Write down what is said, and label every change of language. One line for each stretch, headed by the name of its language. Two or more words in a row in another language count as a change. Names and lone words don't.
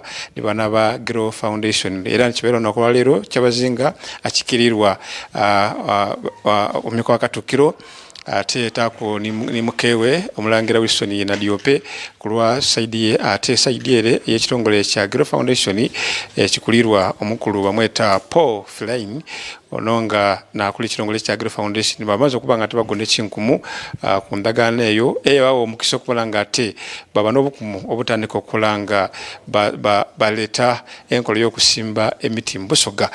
Soga: ne bana ba Grow Foundation era nikibeera olunaku lwaleero Kyabazinga akikirirwa omumyaka wa Katuukiro ate taako ni mukewe omulangira Wilson Nadiope kulwa saidi ye ate saidi ere y'ekitongole kya Grow Foundation ekikulirwa omukulu bamweta Paul Flying ononga nakuli ekitongole kya Grow Foundation bamaze okuba nga ate bagonda ekinkumu ku ndagaano eyo bawo omukisa okukola nga ate baba n'obukumu obutandika okukola nga baleeta enkola y'okusimba emiti mu Busoga.